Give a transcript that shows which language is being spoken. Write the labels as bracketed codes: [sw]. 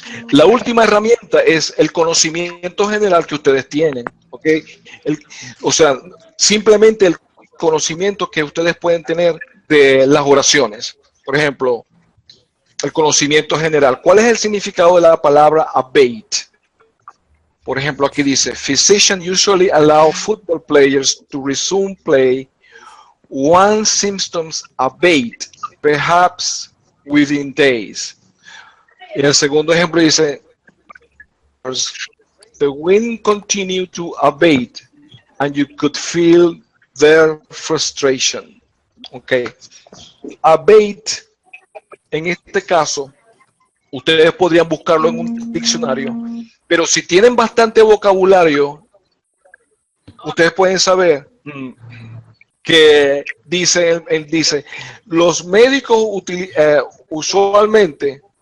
[es] La última herramienta es el conocimiento general que ustedes tienen, ¿ok? O sea, simplemente el conocimiento que ustedes pueden tener de las oraciones. Por ejemplo, el conocimiento general. ¿Cuál es el significado de la palabra abate? Por ejemplo, aquí dice, [en] physicians usually allow football players to resume play once symptoms abate, perhaps within days. [es] Y el segundo ejemplo dice, [en] the wind continued to abate and you could feel their frustration. [es] Ok. Abate, en este caso, ustedes podrían buscarlo en un diccionario, pero si tienen bastante vocabulario, ustedes pueden saber que dice, él dice, los médicos usualmente